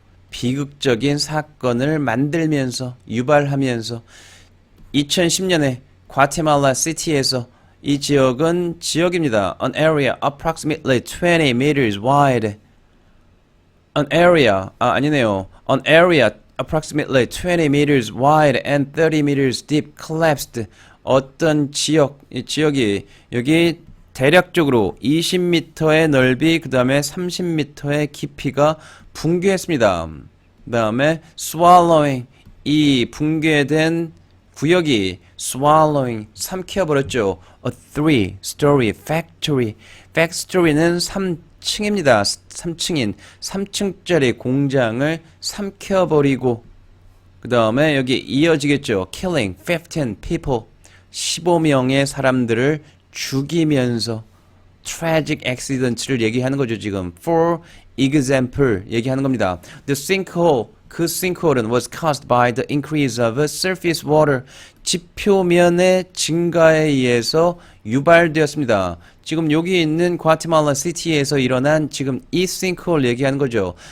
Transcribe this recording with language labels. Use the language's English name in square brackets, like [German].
[Korean] 비극적인 사건을 만들면서, 유발하면서. 2010년에 과테말라 시티에서 이 지역은 지역입니다. [English] An area approximately 20 meters wide. An area, [Korean] 아니네요. [English] An area approximately 20 meters wide and 30 meters deep collapsed. [Korean] 어떤 지역이 여기 대략적으로 20m의 넓이, 그 다음에 30m의 깊이가 붕괴했습니다. 그 다음에 swallowing, 이 붕괴된 구역이 swallowing, 삼켜버렸죠. [English] A 3-story factory. factory는 [Korean] 3층입니다. 3층짜리 공장을 삼켜버리고, 그 다음에 여기 이어지겠죠. [English] killing 15 people. [Korean] 15명의 사람들을 죽이면서 [English] tragic accident [Korean] 를 얘기하는 거죠. 지금 [English] for example [Korean] 얘기하는 겁니다. [English] The sinkhole, [Korean] 그 sinkhole은 [English] was caused by the increase of surface water. [Korean] 지표면의 증가에 의해서 유발되었습니다. 지금 여기 있는 과테말라 시티에서 일어난 지금 이 sinkhole 얘기하는 거죠.